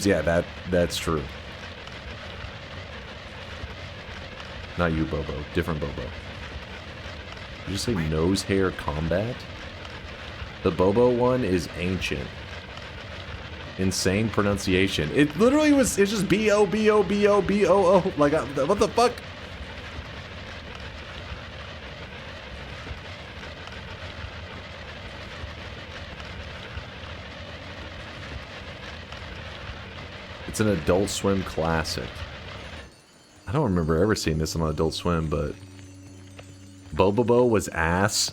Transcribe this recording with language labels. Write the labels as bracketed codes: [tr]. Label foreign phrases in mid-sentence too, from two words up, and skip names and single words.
[en] Yeah, that's true. Not you, Bobo. Different Bobo. Did you say nose hair combat? The Bobo one is ancient. Insane pronunciation. It literally was, it's just B-O-B-O-B-O-B-O-O. Like, what the fuck? It's an Adult Swim classic. I don't remember ever seeing this on Adult Swim, but Bobobo was ass.